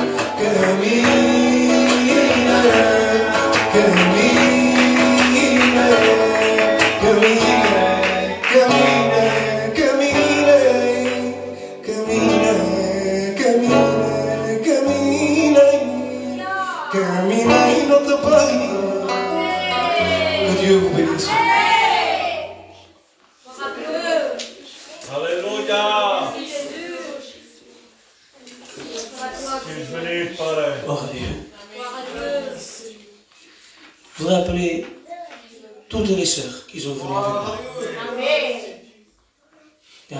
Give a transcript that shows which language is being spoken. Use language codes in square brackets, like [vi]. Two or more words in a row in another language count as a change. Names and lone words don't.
[pt] Caminhei, caminhei, caminhei, caminhei, caminhei, caminhei, caminhei, caminhei, caminhei no teu bem. [fr] Que Dieu vous bénisse. Alléluia. Tu es venu, Père. Gloire à Dieu. Je voudrais appeler toutes les sœurs qui sont venues avec moi.